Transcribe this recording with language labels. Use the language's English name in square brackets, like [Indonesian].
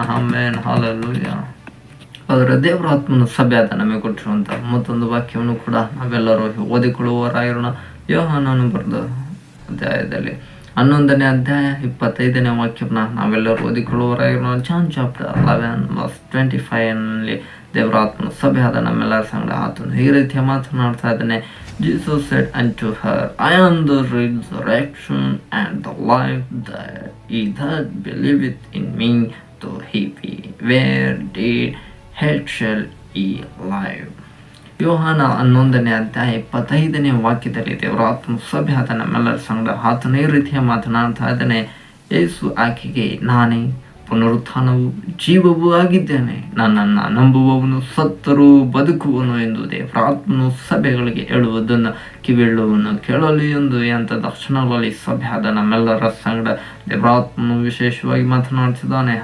[Kannada] Amen hallelujah. ಆದರೆ ದೇವರ ಆತ್ಮನ ಸಭೆ ಆದ ನಮಗೆ ಕೊಟ್ಟಿರುವಂಥ ಮತ್ತೊಂದು ವಾಕ್ಯವನ್ನು ಕೂಡ ನಾವೆಲ್ಲರೂ ಓದಿಕೊಳ್ಳುವವರಾಗಿರೋಣ. ಯೋಹಾನನು ಬರೆದ ಅಧ್ಯಾಯದಲ್ಲಿ 11ನೇ ಅಧ್ಯಾಯ 25ನೇ ವಾಕ್ಯವನ್ನು ನಾವೆಲ್ಲರೂ ಓದಿಕೊಳ್ಳುವವರಾಗಿರೋಣ. ಜಾನ್ ಚಾಪ್ಟರ್ 11:25 ದೇವರ ಆತ್ಮನ ಸಭೆ ಆದ ನಮ್ಮೆಲ್ಲರ ಸಂಗಡ ಆತನು ಈ ರೀತಿಯ ಮಾತನಾಡ್ತಾ ಇದ್ದಾನೆ. [English] Jesus said unto her, I am the resurrection and the life, that he that believeth in me, though he be where dead, yet shall he live. [Kannada] ಯೋಹಾನ 11ನೇ ಅಧ್ಯಾಯ 25ನೇ ವಾಕ್ಯದಲ್ಲಿ ದೇವರ ಆತ್ಮ ಸಭೆ ಆದ ನಮ್ಮೆಲ್ಲರ ಸಂಗಡ ಆತನು ಈ ರೀತಿಯ ಮಾತನಾಡ್ತಾ ಇದ್ದಾನೆ. ಯೇಸು ಆಕೆಗೆ, ನಾನೇ ಪುನರುತ್ಥಾನವು ಜೀವವೂ ಆಗಿದ್ದೇನೆ, ನನ್ನನ್ನು ನಂಬುವವನು ಸತ್ತರೂ ಬದುಕುವನು ಎಂದು ದೇವರಾತ್ಮನು ಸಭೆಗಳಿಗೆ ಹೇಳುವುದನ್ನು ಕಿವಿಳುವನು ಕೇಳಲಿ ಎಂದು ಎಂಥ ದರ್ಶನಗಳಲ್ಲಿ ಸಭೆ ಆದ ನಮ್ಮೆಲ್ಲರ ಸಂಗಡ ದೇವರಾತ್ಮನು ವಿಶೇಷವಾಗಿ ಮಾತನಾಡ್ತಿದ್ದಾನೆ.